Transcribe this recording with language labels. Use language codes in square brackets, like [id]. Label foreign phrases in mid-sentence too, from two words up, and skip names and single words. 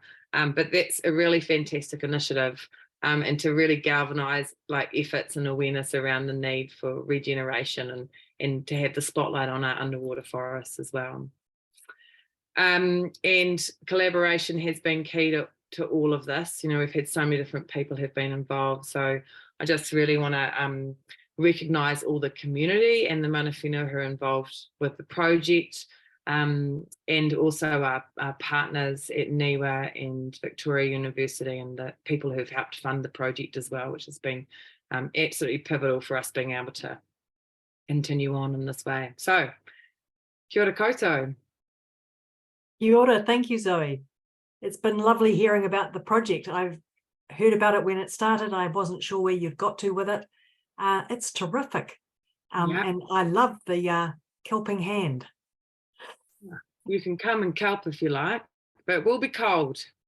[en] But that's a really fantastic initiative, and to really galvanise efforts and awareness around the need for regeneration and to have the spotlight on our underwater forests as well. And collaboration has been key to all of this. We've had so many different people who've been involved. So I just really want to recognise all the community and the [mi] mana whenua [en] who are involved with the project, and also our partners at NIWA and Victoria University and the people who've helped fund the project as well, which has been absolutely pivotal for us being able to continue on in this way. So, [mi] kia ora koutou. Kia ora, [en] thank you, Zoe. It's been lovely hearing about the project. I've heard about it when it started. I wasn't sure where you've got to with it. It's terrific. And I love the kelping hand. You can come and kelp if you like, but it will be cold.